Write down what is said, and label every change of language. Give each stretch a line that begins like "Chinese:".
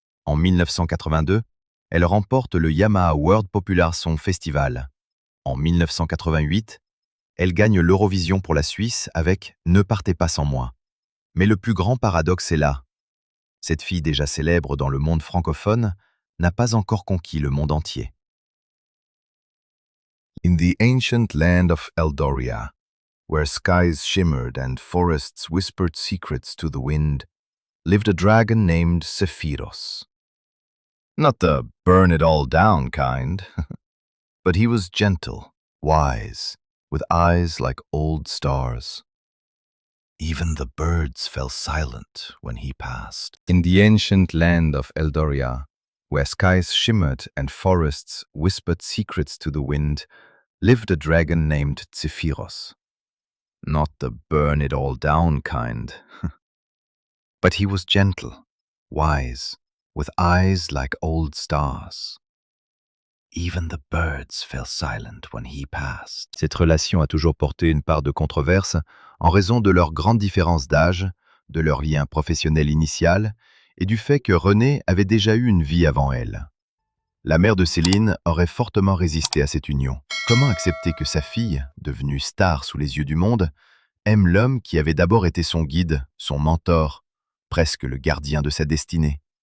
French: En 1982, elle remporte le Yamaha World Popular Song Festival. En 1988, elle gagne l'Eurovision pour la Suisse avec « Ne partez pas sans moi ». Mais le plus grand paradoxe est là. Cette fille déjà célèbre dans le monde francophone n'a pas encore conquis le monde entier.
English: In the ancient land of Eldoria, where skies shimmered and forests whispered secrets to the wind, lived a dragon named Sephiros. Not the burn-it-all-down kind, but he was gentle, wise, with eyes like old stars. Even the birds fell silent when he passed. In the ancient land of Eldoria, where skies shimmered and forests whispered secrets to the wind, lived a dragon named Zephyros. Not the burn-it-all-down kind, but he was gentle, wise, with eyes like old stars. Even the birds fell silent when he passed.
French: Cette relation a toujours porté une part de controverse en raison de leur grande différence d'âge, de leur lien professionnel initial et du fait que René avait déjà eu une vie avant elle. La mère de Céline aurait fortement résisté à cette union. Comment accepter que sa fille, devenue star sous les yeux du monde, aime l'homme qui avait d'abord été son guide, son mentor, presque le gardien de sa destinée?